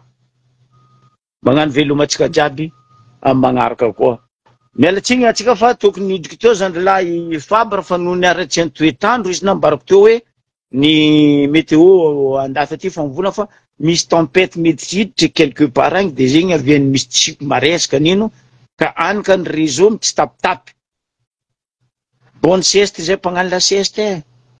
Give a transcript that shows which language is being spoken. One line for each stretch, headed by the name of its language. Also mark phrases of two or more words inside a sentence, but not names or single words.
Malagasy: Magnano velomatsika jiaby amin'ny magnaraka koa. Mialatsigny atsika fa tokony hidriky teo zandrilahy Fabre fa noho niaratsy ny toetandro izy nambarako teo hoe ny météo andafy aty fa mivolagna fa misy tempête mety hiditry
French: quelque part
Malagasy: agny de zegny aviany misy tsiko maresaka nino ka anaka ny réseau tsy tapitapy.
French: Bonne sieste
Malagasy: zay mpagnano
French: la sieste.